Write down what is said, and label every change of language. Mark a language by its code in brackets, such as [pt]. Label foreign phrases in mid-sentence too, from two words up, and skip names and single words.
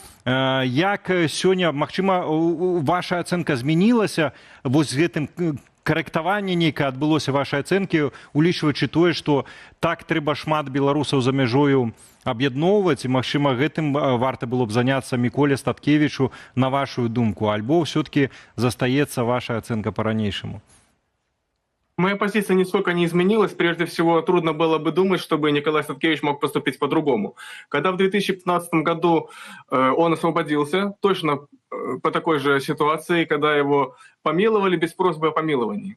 [be] Як сёння, магчыма, ваша ацэнка змянілася вось з гэтым карэктаванне нейкае адбылося вашай ацэнкі, улічваючы тое, што так трэба шмат беларусаў за мяжою аб'ядноўваць, і, магчыма, гэтым варта было б заняцца Міколе Статкевічу, на вашу думку, альбо ўсё-таки застаецца ваша ацэнка па-ранейшаму? [ru] Моя позиция нисколько не изменилась. Прежде всего, трудно было бы думать, чтобы Николай Статкевич мог поступить по-другому. Когда в 2015 году он освободился, точно по такой же ситуации, когда его помиловали без просьбы о помиловании.